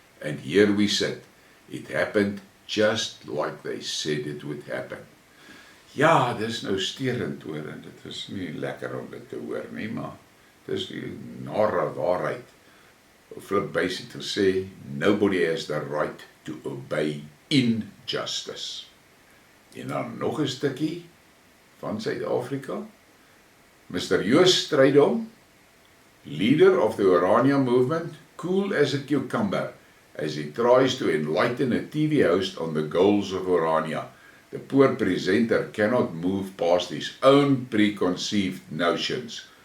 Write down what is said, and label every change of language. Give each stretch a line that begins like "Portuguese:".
English: And here we sit. It happened just like they said it would happen.
Afrikaans: Ja, dis nou sterend hoor, en dit is nie lekker om dit te hoor nie, maar dis die nare waarheid. Flip basic te sê,
English: nobody has the right to obey injustice.
Afrikaans: En dan nog 'n stukkie van Suid-Afrika.
English: Mr. Joos Strydom, leader of the Orania movement, cool as a cucumber, as he tries to enlighten a TV host on the goals of Orania. The poor presenter cannot move past his own preconceived notions.